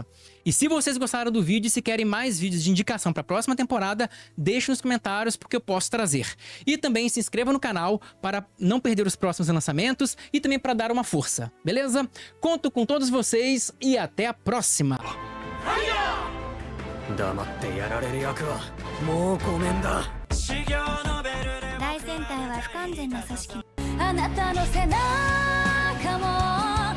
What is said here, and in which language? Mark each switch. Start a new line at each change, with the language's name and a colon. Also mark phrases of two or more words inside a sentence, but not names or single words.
Portuguese: E se vocês gostaram do vídeo e se querem mais vídeos de indicação para a próxima temporada, deixe nos comentários porque eu posso trazer. E também se inscreva no canal para não perder os próximos lançamentos e também para dar uma força, beleza? Conto com todos vocês e até a próxima!
Japanese: 黙ってやられる役はもうごめんだ。大戦隊は不完全な組織。あなたの背中も